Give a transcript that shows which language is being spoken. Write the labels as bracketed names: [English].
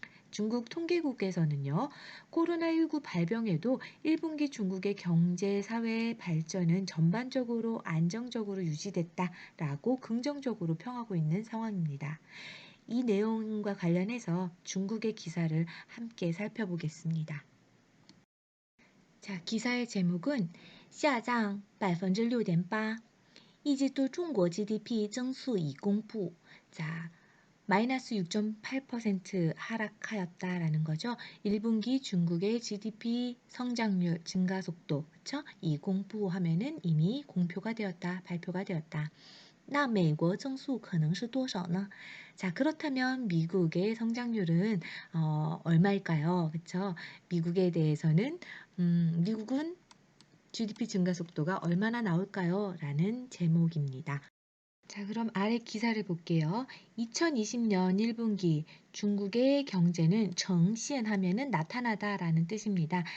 [Korean] 중국 통계국에서는요, 코로나19 발병에도 1분기 중국의 경제, 사회 발전은 전반적으로 안정적으로 유지됐다라고 긍정적으로 평하고 있는 상황입니다. 이 내용과 관련해서 중국의 기사를 함께 살펴보겠습니다. [Chinese] 자, 기사의 제목은 下降 6.8%一季度中国 GDP 增速已公布. [Korean] 자, 마이너스 6.8% 하락하였다라는 거죠. 1분기 중국의 GDP 성장률 증가 속도, 그쵸? 이 공부하면은 이미 공표가 되었다, 발표가 되었다. [Chinese] 那美国增速可能是多少呢? [Korean] 자, 그렇다면 미국의 성장률은 얼마일까요? 그쵸? 미국에 대해서는 미국은 GDP 증가 속도가 얼마나 나올까요? 라는 제목입니다. 자, 그럼 아래 기사를 볼게요. 2020년 1분기 중국의 경제는 정시엔 하면은 나타나다라는 뜻입니다.